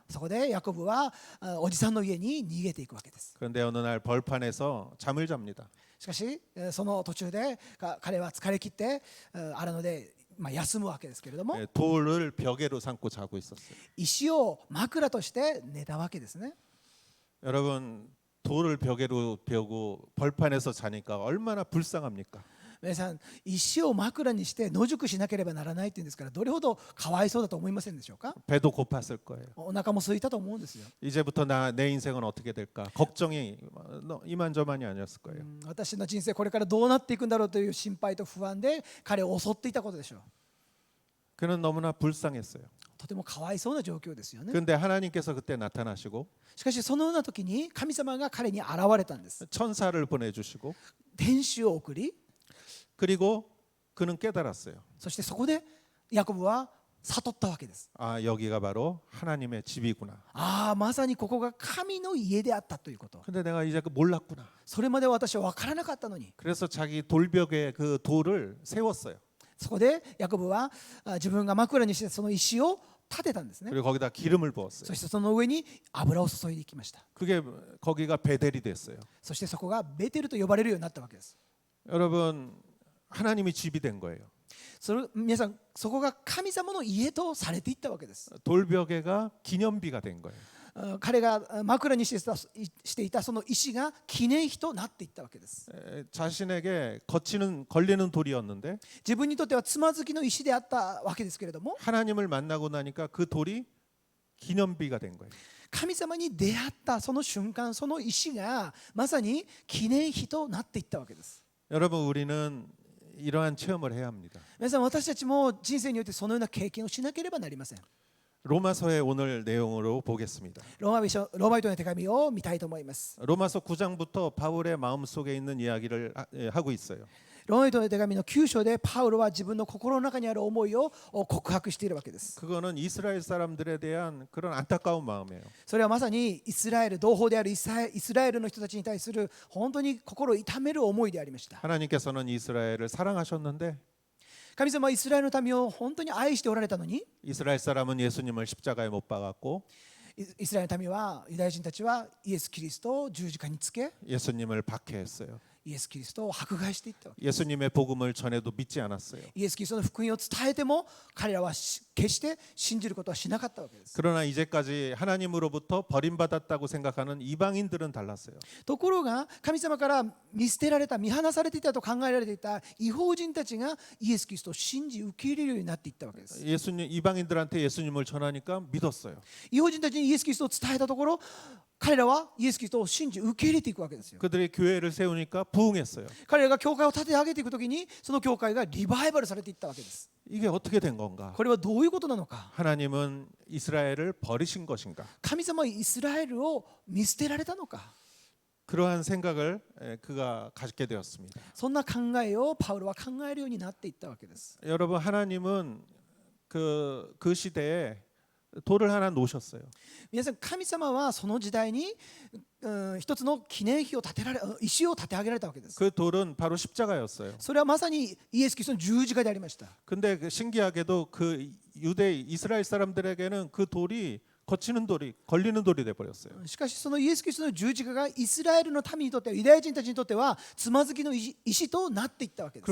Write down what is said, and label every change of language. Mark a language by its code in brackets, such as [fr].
[ja] そこでヤコブはおじさんの家に逃げていくわけです。 [ko] 그런데 어느 날 벌판에서 잠을 잡니다. [ja] しかしその途中で彼は疲れ切って荒野で休むわけですけれども、 [ko] 돌을 벽에로 삼고 자고 있었어요. [ja] 石を枕として寝たわけですね。 [ko] 여러분 돌을 벽에로 펴고 벌판에서 자니까 얼마나 불쌍합니까? [ja] 皆さん、石を枕にして野宿しなければならないっていうんですから、どれほどかわいそうだと思いませんでしょうか。 [ko] 배도 고팠을 거예요. [ja] お腹も空いたと思うんですよ。 [ko] 이제부터 내 인생은 어떻게 될까? 걱정이 이만저만이 아니었을 거예요. [ja] 私の人生これからどうなっていくんだろうという心配と不安で彼を襲っていたことでしょう。 [ko] 그는 너무나 불쌍했어요. [ja] とてもかわいそうな状況ですよね。 [ko] 그런데 하나님께서 그때 나타나시고 [ja] しかしそのような時に神様が彼に現れたんです。 [ko] 천사를 보내주시고 [ja] 天使を送り、 [ko] 그리고 그는 깨달았어요. [ja] そしてそこでヤコブは悟ったわけです。 [ko] 아 여기가 바로 하나님의 집이구나. [ja] ああ、まさにここが神の家であったということ。 [ko] 근데 내가 이제 몰랐구나. [ja] それまで私は分からなかったのに。 [ko] 그래서 자기 돌벽에 그 돌을 세웠어요. [ja] そこでヤコブは自分が枕にしてその石を立てたんですね。 [ko] 그리고 거기다 기름을 부었어요. [ja] そしてその上に油を注いでいきました。 [ko] 그게 거기가 베델이 됐어요. [ja] そしてそこがベテルと呼ばれるようになったわけです。 [ko] 여러분 하나님이 집이 된 거예요. [ja] 皆さん、そこが神様の家とされていったわけです。 [ko] 돌벽에가 기념비가 된 거예요. [ja] 彼が枕にしていたその石が記念碑となっていったわけです。 [ko] 자신에게 걸리는 돌이었는데 [ja] 自分にとってはつまずきの石であったわけですけれども、 [ko] 하나님을 만나고 나니까 그 돌이 기념비가 된 거예요. [ja] 神様に出会ったその瞬間、その石がまさに記念碑となっていったわけです。 [ko] 여러분 우리는 이러한 체험을 해야 합니다. [ja] 皆さん、私たちも人生においてそのような経験をしなければなりません。 [ko] 로마서의 오늘 내용으로 보겠습니다. [ja] ローマ人の手紙を見たいと思います。 [ko] 로마서 9장부터 바울의 마음속에 있는 이야기를 하고 있어요. [ja] ローマ人の手紙の9章でパウロは自分の心の中にある思いを告白しているわけです。 [ko] 그거는 이스라엘 사람들에 대한 그런 안타까운 마음이에요. [ja] それはまさにイスラエル同胞であるイスラエルの人たちに対する本当に心を痛める思いでありました。 [ko] 하나님께서는 이스라엘을 사랑하셨는데 [ja] 神様はイスラエルの民を本当に愛しておられたのに、 [ko] 이스라엘 사람은 예수님을 십자가에 못 박았고 [ja] イスラエルの民はユダヤ人たちはイエス・キリストを十字架につけ、 [ko] 예수님을 박해했어요. [ja] イエス・キリストを迫害していったわけ。 [ko] 예수님의 복음을 전해도 믿지 않았어요. [ja] イエス・キリストの福音を伝えても彼らは決して信じることはしなかったわけです。 [ko] 그러나 이제까지 하나님으로부터 버림받았다고 생각하는 이방인들은 달랐어요. [ja] ところが神様から見捨てられた、見放されていたと考えられていた異邦人たちがイエス・キリストを信じ受け入れるようになっていったわけです。 [ko] 이방인들한테 예수님을 전하니까 믿었어요. [ja] 異邦人たちにイエス・キリストを伝えたところ、彼らはイエス・キリストを信じ受け入れていくわけですよ。 [ko] 그들이 교회를 세우니까 부흥했어요. [ja] 彼らが教会を立て上げていくときに、その教会がリバイバルされていったわけです。 [ko] 이게 어떻게 된 건가? [ja] これはどういうことなのか。 [ko] 하나님은 이스라엘을 버리신 것인가? [ja] 神様はイスラエルを見捨てられたのか。 [ko] 그러한 생각을 그가 갖게 되었습니다. [ja] そんな考えをパウロは考えるようになっていったわけです。 [ko] 여러분 하나님은 그 시대에 돌을 하나 놓으셨어요. [ja] 皆さん、神様はその時代に一つの記念碑を石を建て上げられたわけです。 [ko] 그 돌은 바로 십자가였어요. [ja] それはまさにイエス・キリストの十字架でありました。 [ko] 근데 신기하게도 그 이스라엘 사람들에게는 그 돌이 거치는 돌이 걸리는 돌이 돼 버렸어요. [ja] しかしそのイエス・キリストの十字架がイスラエルの民にとっては、ユダヤ人たちにとってはつまずきの石となっていったわけです。